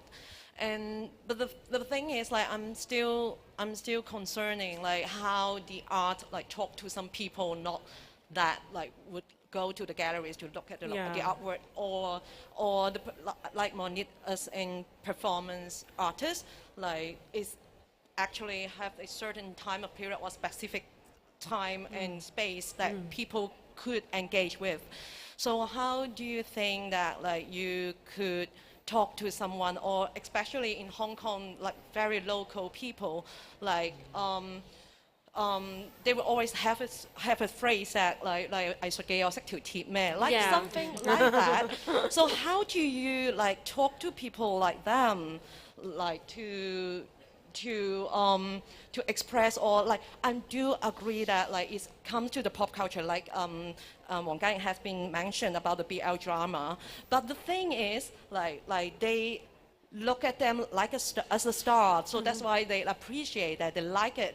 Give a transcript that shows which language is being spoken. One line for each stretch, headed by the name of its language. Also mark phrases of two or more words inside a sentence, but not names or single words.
English: But the thing is, like I'm still concerning like how the art like talk to some people not that like would go to the galleries to look at the artwork, or like Monique as in performance artist, like is actually have a certain time of period or specific time and space that people could engage with. So how do you think that like you could talk to someone, or especially in Hong Kong, like very local people, like they will always have a phrase that like
Cantonese: 藝術嘅我識條鐵咩,
English: like something like that. So how do you like talk to people like them, like to express, or like, I do agree that like it comes to the pop culture, like Wang Jiaying has been mentioned about the BL drama, but the thing is like they look at them like as a star, so that's why they appreciate that, they like it.